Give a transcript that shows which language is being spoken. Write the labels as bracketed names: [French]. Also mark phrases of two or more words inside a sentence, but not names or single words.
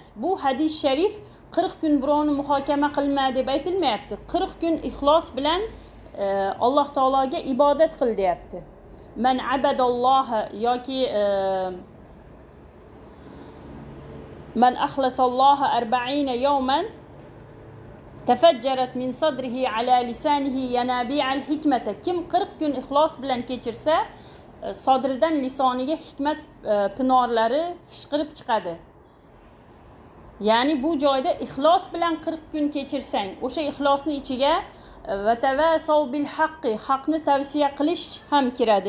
[Uzbek] Bu hadis sharif 40 kun birovni muhokama qilma deb aytilmayapti. 40 kun ixlos bilan Alloh taologa ibodat qil deyapti. [Arabic] من عبد الله yoki من أخلص لله 40 يوما تفجرت من صدره على لسانه ينابيع الحكمة. [Uzbek] Kim 40 kun ixlos bilan kechirsa, sodridan lisoniga hikmat pinorlari fishqirib chiqadi. Ya'ni bu joyda ixlos bilan 40 kun kechirsang, o'sha ixlosning ichiga [Arabic] وتواصوا بالحق, [Uzbek] haqni tavsiya qilish ham kiradi.